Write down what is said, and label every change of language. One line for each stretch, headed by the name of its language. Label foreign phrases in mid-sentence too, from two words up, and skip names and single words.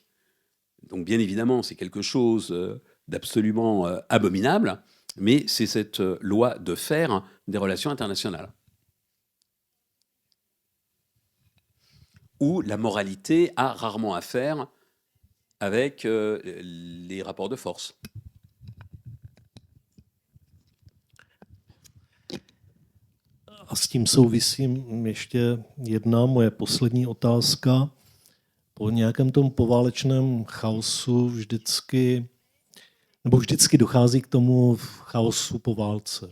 French: Donc bien évidemment, c'est quelque chose d'absolument abominable, mais c'est cette loi de fer des relations internationales, où la moralité a rarement affaire avec les rapports de force.
Czech: A s tím souvisí ještě jedna moje poslední otázka. Po nějakém tom poválečném chaosu vždycky dochází k tomu chaosu po válce.